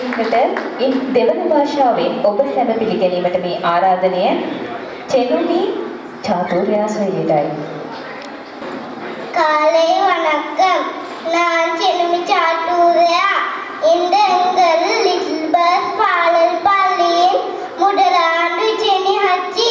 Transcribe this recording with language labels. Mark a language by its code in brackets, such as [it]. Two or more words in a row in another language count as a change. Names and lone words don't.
[si] වහන්සේට දෙවන භාෂාවෙන් ඔබ සැම පිළිගැනීමට මේ ආරාධනය චෙනුමි சாதுர்யாஸ்வரியிட்டாய். [ta] காலை வணக்கம். நான் செல்வி சாட்டூரியா. இந்த எங்கள் லிட்டில் பஸ் பாடல் பள்ளியின் முதலாண்டு நிகழ்ச்சி.